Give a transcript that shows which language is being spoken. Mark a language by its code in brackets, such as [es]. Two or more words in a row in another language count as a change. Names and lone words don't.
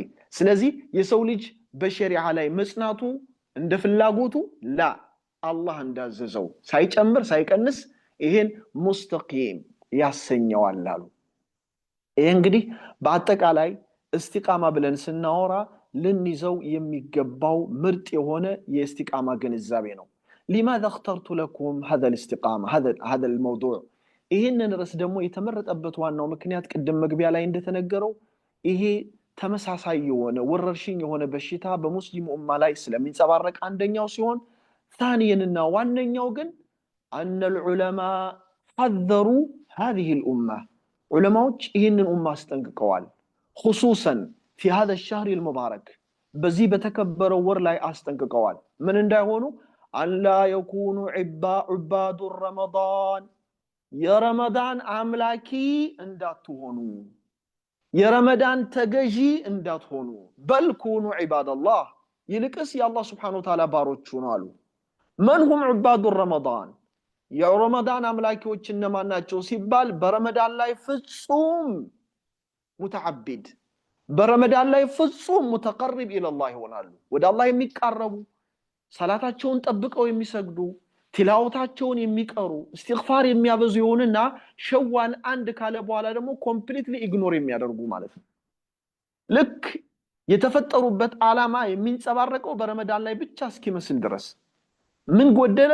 [am] ስለዚህ የሰው ልጅ በሸሪዓ ላይ መጽናቱ እንደ ፍላጎቱ ላ አላህ እንዳዘዘው ሳይጨምር ሳይቀንስ ይሄን ሙስተቂም ያሰኘዋል አሉ። ይሄ እንግዲህ በአጠቃላይ እስቲቃማ ብለን ስናወራ ልንይዘው የሚገባው ምርጥ የሆነ የእስቲቃማ ግንዛቤ ነው። [ar] لماذا اخترت لكم هذا الاستقامة هذا الموضوع [am] ይሄንን ርዕስ ደግሞ የተመረጠበት ዋናው ምክንያት ቅድም መግቢያ ላይ እንደተነገረው ይሄ ተመሳሳይ የሆነ ወረርሽኝ የሆነ በሽታ በሙስሊሙ ኡማ ላይ ስለሚንጸባረቅ አንደኛው ሲሆን ثانيا ዋነኛው ግን [ar] ان العلماء حذروا هذه الامه [am] ዑለማዎች ይሄንን ኡማ አስጠንቅቀዋል። [ar] خصوصا في هذا الشهر المبارك [am] በዚህ በተከበረው ወር ላይ አስጠንቅቀዋል። ምን እንዳይሆኑ [ar] ان لا يكونوا عباد رمضان [am] የረመዳን አምላኪ እንዳትሆኑ የረመዳን ተገዢ እንዳትሆኑ [ar] بل كونوا عباد الله [am] ይልቅስ የአላህ [ar] سبحانه وتعالى [am] ባሮች ሁኑ አሉ። من [ar] هم عباد رمضان [am] የረመዳን አምላኪዎች እነማን ናቸው ሲባል በረመዳን ላይ ፍጹም ሙተዓቢድ በረመዳን ላይ ፍጹም [ar] متقرب إلى الله [am] ይሆናሉ። ወደ አላህ የሚቃረቡ ሰላታቸውን ጠብቀው የሚሰግዱ ቲላወታቸውን የሚቀሩ استغفار የሚያበዙ ይሆንና ሸዋል አንድ ካለ በኋላ ደግሞ [en] completely ignore [am] የሚያደርጉ ማለት ነው። ልክ የተፈጠሩበት ዓላማ የሚንጸባረቀው በረመዳን ላይ ብቻ እስኪመስል ድረስ ምን ጎደለ?